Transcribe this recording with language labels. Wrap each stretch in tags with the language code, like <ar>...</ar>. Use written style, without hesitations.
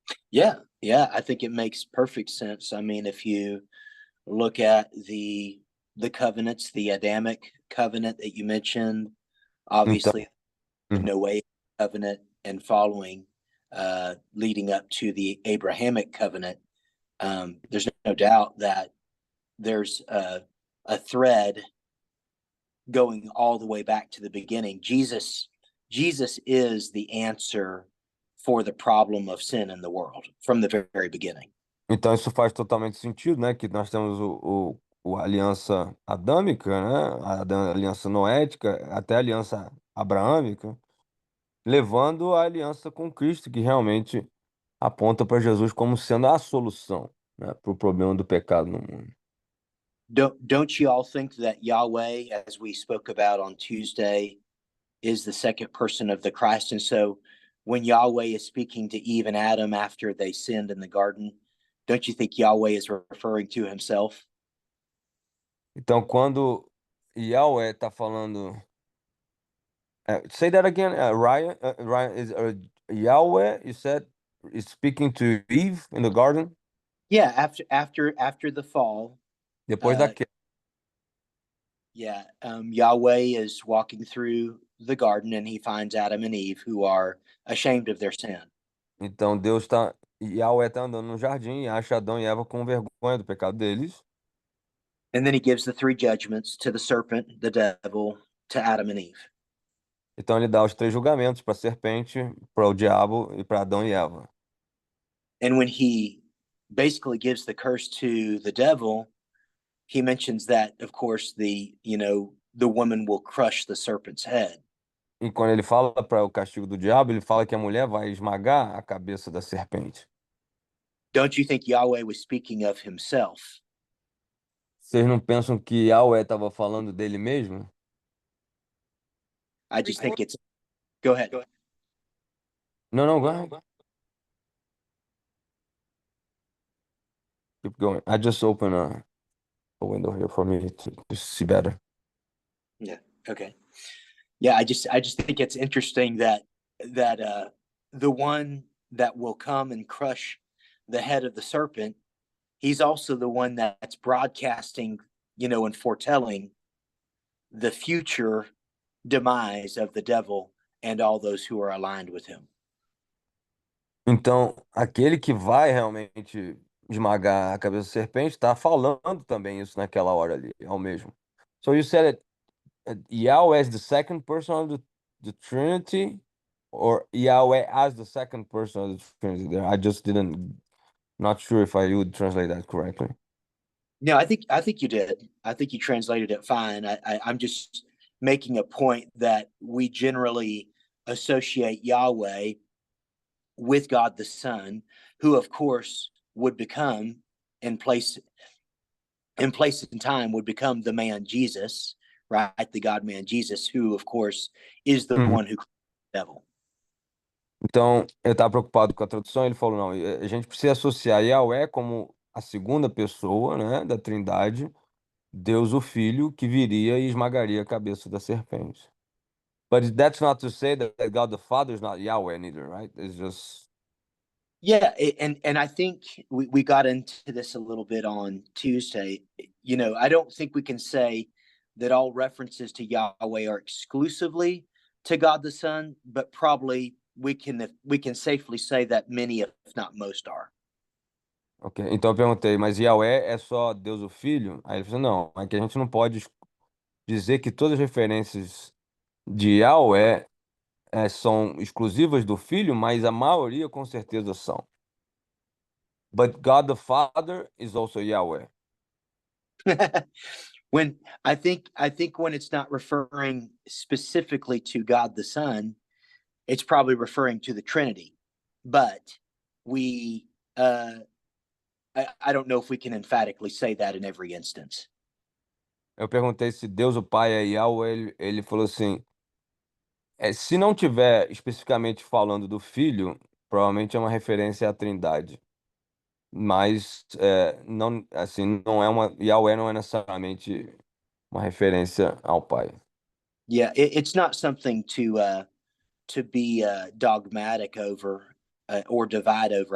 <en>Yeah, I think it makes perfect sense. I mean, if you look at the covenants, the Adamic covenant that you mentioned, obviously the Noahic covenant and following, leading up to the Abrahamic covenant, there's no doubt that there's a thread going all the way back to the beginning. Jesus is the answer for the problem of sin in the world from the very beginning.</en> <pt>Então isso faz totalmente sentido, né? Que nós temos a aliança adâmica, né? A aliança noética, até a aliança abraâmica, levando a aliança com Cristo, que realmente aponta para Jesus como sendo a solução, né, para o problema do pecado no mundo.</pt> <en>Don't you all think that Yahweh, as we spoke about on Tuesday, is the second person of the Christ? And so when Yahweh is speaking to Eve and Adam after they sinned in the garden, don't you think Yahweh is referring to himself?</en> <pt>Então, quando Yahweh está falando.</pt> <en>Say that again, Ryan. Ryan is Yahweh. You said is speaking to Eve in the garden Yeah, after the fall,</en> <pt>depois da uh, queda.</pt> <en>yeah, Yahweh is walking through the garden and he finds Adam and Eve who are ashamed of their sin.</en> <pt>Então Deus está, Yahweh está andando no jardim e acha Adão e Eva com vergonha do pecado deles.</pt> <en>And then he gives the three judgments to the serpent, the devil, to Adam and Eve.</en> <pt>Então ele dá os três julgamentos para a serpente, para o diabo e para Adão e Eva.</pt> <en>And when he basically gives the curse to the devil, he mentions that, of course, the woman will crush the serpent's head.</en> <pt>E quando ele fala para o castigo do diabo, ele fala que a mulher vai esmagar a cabeça da serpente.</pt> <en>Don't you think Yahweh was speaking of himself?</en> <pt>Vocês não pensam que Yahweh estava falando dele mesmo?</pt> <en>I just think it's. Go ahead.</en> <pt>Não, não,</pt> <en>go ahead. Keep going. I just opened a window here for me to see better. Yeah. Okay. Yeah, I just think it's interesting that the one that will come and crush the head of the serpent, he's also the one that's broadcasting, and foretelling the future demise of the devil and all those who are aligned with him.</en> <pt>Então, aquele que vai realmente esmagar a cabeça da serpente está falando também isso naquela hora ali, ao mesmo.</pt> <en>So you said Yahweh is the second person of the Trinity, or Yahweh as the second person of the Trinity there? I just didn't, not sure if I would translate that correctly. No, I think you did. I think you translated it fine. I'm just making a point that we generally associate Yahweh with God the Son, who of course would become in place and time would become the man Jesus, right? The God man Jesus, who of course is the Uhum. one who created the devil.</en> <pt>Então, eu estava preocupado com a tradução, ele falou, não, a gente precisa associar Yahweh como a segunda pessoa, né, da Trindade, Deus o Filho, que viria e esmagaria a cabeça da serpente.</pt> <en>But that's not to say that God the Father is not Yahweh neither, right? It's just... Yeah, and I think we got into this a little bit on Tuesday. I don't think we can say that all references to Yahweh are exclusively to God the Son, but probably we can safely say that many, if not most, are.</en> <pt>Ok, então eu perguntei, mas Yahweh é só Deus o Filho? Aí ele falou, não, é que a gente não pode dizer que todas as referências de Yahweh são exclusivas do Filho, mas a maioria com certeza são.</pt> <en>But God the Father is also Yahweh. When I think when it's not referring specifically to God the Son, it's probably referring to the Trinity. But we I don't know if we can emphatically say that in every instance.</en> <pt>Eu perguntei se Deus o Pai é Yahweh, ele falou assim, se não tiver especificamente falando do Filho, provavelmente é uma referência à Trindade. Mas não, assim, não é Yahweh não é necessariamente uma referência ao Pai.</pt> <en>Yeah, it's not something to be dogmatic over or divide over.</en>